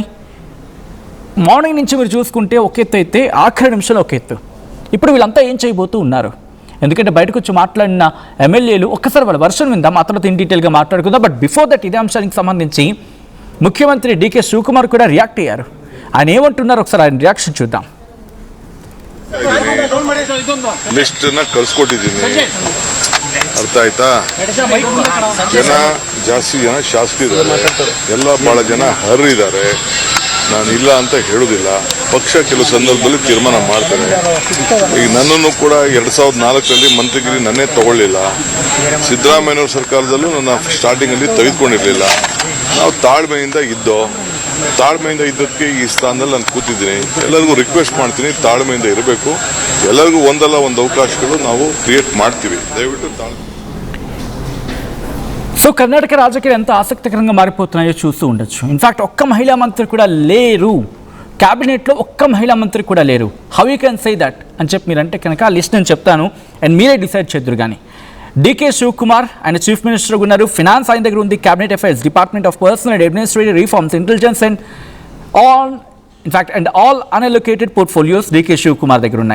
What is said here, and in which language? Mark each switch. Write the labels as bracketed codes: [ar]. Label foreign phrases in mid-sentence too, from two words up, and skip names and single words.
[te] మార్నింగ్ నుంచి మీరు చూసుకుంటే ఒక ఎత్తు అయితే ఆఖరి నిమిషంలో ఒక ఎత్తు. ఇప్పుడు వీళ్ళంతా ఏం చేయబోతూ ఉన్నారు? ఎందుకంటే బయటకు వచ్చి మాట్లాడిన ఎమ్మెల్యేలు ఒక్కసారి వాళ్ళ వర్షన్ విందాం, ఆ తర్వాత [en] in detail [te] మాట్లాడుకుందాం. [en] But before that [te] ఇదే అంశానికి సంబంధించి ముఖ్యమంత్రి డీకే శివకుమార్ కూడా రియాక్ట్ అయ్యారు. ఆయన ఏమంటున్నారు ఒకసారి ఆయన రియాక్షన్ చూద్దాం. [kn] ಲಿಸ್ಟ್ ಕಳ್ಸಿಕೊಟ್ಟಿದ್ದೀನಿ, ಅರ್ಥ ಆಯ್ತಾ? ಜಾಸ್ತಿ ಜನ ಶಾಸಕರಿದ್ದಾರೆ, ಎಲ್ಲ ಬಹಳ ಜನ ಅರ್ಹರಿದ್ದಾರೆ. ನಾನು ಇಲ್ಲ ಅಂತ ಹೇಳುದಿಲ್ಲ. ಪಕ್ಷ ಕೆಲವು ಸಂದರ್ಭದಲ್ಲಿ ತೀರ್ಮಾನ ಮಾಡ್ತಾರೆ. ಈಗ ನನ್ನನ್ನು ಕೂಡ 2004ರಲ್ಲಿ ಮಂತ್ರಿಗಿರಿ ನನ್ನೇ ತಗೊಳ್ಳಿಲ್ಲ. ಸಿದ್ದರಾಮಯ್ಯನವ್ರ ಸರ್ಕಾರದಲ್ಲೂ ನನ್ನ ಸ್ಟಾರ್ಟಿಂಗ್ ಅಲ್ಲಿ ತೆಗೆದುಕೊಂಡಿರ್ಲಿಲ್ಲ. ನಾವು ತಾಳ್ಮೆಯಿಂದ ಇದ್ದದಕ್ಕೆ ಈ ಸ್ಥಾನದಲ್ಲಿ ನಾನು ಕೂತಿದ್ದೀನಿ. ಎಲ್ಲರಿಗೂ ರಿಕ್ವೆಸ್ಟ್ ಮಾಡ್ತೀನಿ, ತಾಳ್ಮೆಯಿಂದ ಇರಬೇಕು. ಎಲ್ಲರಿಗೂ ಒಂದಲ್ಲ ಒಂದು ಅವಕಾಶಗಳು ನಾವು ಕ್ರಿಯೇಟ್ ಮಾಡ್ತೀವಿ. ದಯವಿಟ್ಟು ತಾಳ್ಮೆ. [te] సో కర్ణాటక రాజకీయాలు ఎంత ఆసక్తికరంగా మారిపోతున్నాయో చూస్తూ ఉండొచ్చు. ఇన్ఫాక్ట్ ఒక్క మహిళా మంత్రి కూడా లేరు క్యాబినెట్లో, ఒక్క మహిళా మంత్రి కూడా లేరు. [en] How you can say that [te] అని చెప్పి మీరంటే కనుక ఆ లిస్ట్ నేను చెప్తాను అండ్ మీరే డిసైడ్ చేద్దరు. కానీ డీకే శివకుమార్ ఆయన [en] Chief Minister [te] ఉన్నారు. ఫినాన్స్ ఆయన దగ్గర ఉంది, [en] Cabinet Affairs, Department of Personnel and Administrative Reforms, Intelligence and all unallocated portfolios [te] డీకే శివకుమార్ దగ్గర ఉన్నాయి.